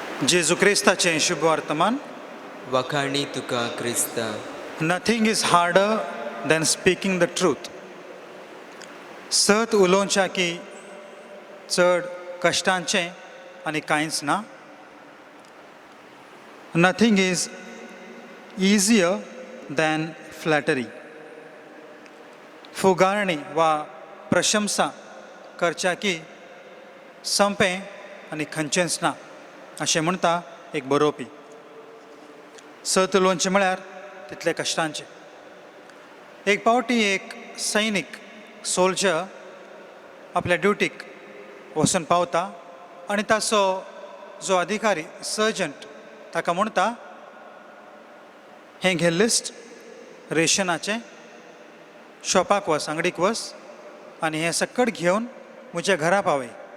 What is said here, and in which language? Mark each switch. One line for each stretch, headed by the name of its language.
Konkani: जेजू क्रिस्ताचें शुभ वर्तमान. वखाणी तुका Crysta.
English: Nothing is harder than speaking the truth.
Konkani: सत उलोवच्या की चड कश्टांचें आनी कांयच ना.
English: Nothing is easier than flattery.
Konkani: फुगारणी वा प्रशंसा करच्या की संपें आनी खंयचेंच ना अशें म्हणटा एक बरोवपी. सत उलोवचें म्हळ्यार तितले कश्टांचें. एक पावटी एक सैनीक सोल्जर आपल्या ड्युटीक वचून पावता आनी ताचो जो अधिकारी सर्जंट ताका म्हणटा, हें घे लिस्ट रेशनाचें, शॉपाक वच, अंगडीक वच आनी हें सकट घेवन म्हज्या घरा पावय.